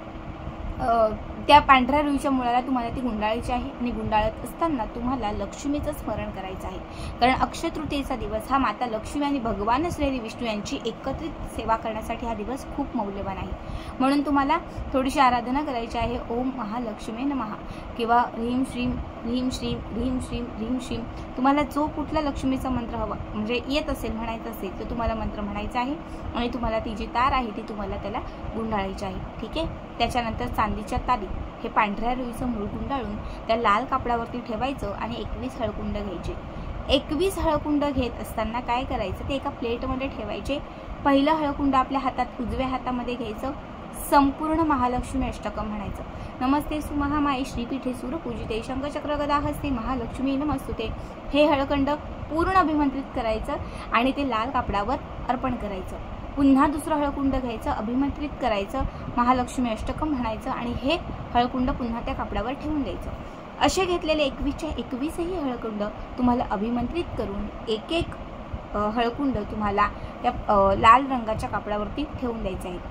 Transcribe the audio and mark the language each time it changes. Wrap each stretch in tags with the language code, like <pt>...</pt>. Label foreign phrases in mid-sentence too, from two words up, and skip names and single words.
<mr>पण त्या त्या पांढऱ्या रुईच्या मुळाला तुम्हाला ती गुंडाळायची आहे आणि गुंडाळत असताना तुम्हाला लक्ष्मीचं स्मरण करायचं आहे, कारण अक्षय तृतीयेचा दिवस हा माता लक्ष्मी आणि भगवान श्री विष्णू यांची एकत्रित सेवा करण्यासाठी हा दिवस खूप मौल्यवान आहे। म्हणून तुम्हाला थोडीशी आराधना करायची आहे।</mr> <sa>ओम महालक्ष्मी नमः किंवा ह्रीं श्रीं ह्रीं श्रीं ह्रीं श्रीं ह्रीं श्रीं,</sa> <mr>तुम्हाला जो कुठला लक्ष्मीचा मंत्र हवा म्हणजे येत असेल म्हणायचं असेल तर तुम्हाला मंत्र म्हणायचा आहे आणि तुम्हाला ती जी तार आहे ती तुम्हाला त्याला गुंडाळायची आहे, ठीक आहे। त्याच्यानंतर चांदीच्या तारीत हे पांढऱ्या रुईचं मूळ गुंडाळून त्या लाल कापडावरती ठेवायचं आणि 21 हळकुंड घ्यायचे। 21 हळकुंड घेत असताना काय करायचं, ते एका प्लेटमध्ये ठेवायचे। पहिलं हळकुंड आपल्या हातात उजव्या हातामध्ये घ्यायचं, संपूर्ण महालक्ष्मी अष्टकं म्हणायचं।</mr> <sa>नमस्ते सुमहामाई श्रीपीठे सूरपूजिते शंखचक्र गदा हस्ते महालक्ष्मी नमस्तुते,</sa> <mr>हे हळकुंड पूर्ण अभिमंत्रित करायचं आणि ते लाल कापडावर अर्पण करायचं। पुन्हा दुसरं हळकुंड घ्यायचं, अभिमंत्रित करायचं, महालक्ष्मी अष्टकं म्हणायचं आणि हे हळकुंड पुन्हा त्या कापडावर ठेवून द्यायचं। असे घेतलेले 21च्या 21ही हळकुंड तुम्हाला अभिमंत्रित करून एक एक हळकुंड तुम्हाला त्या लाल रंगाच्या कापडावरती ठेवून द्यायचं आहे।</mr>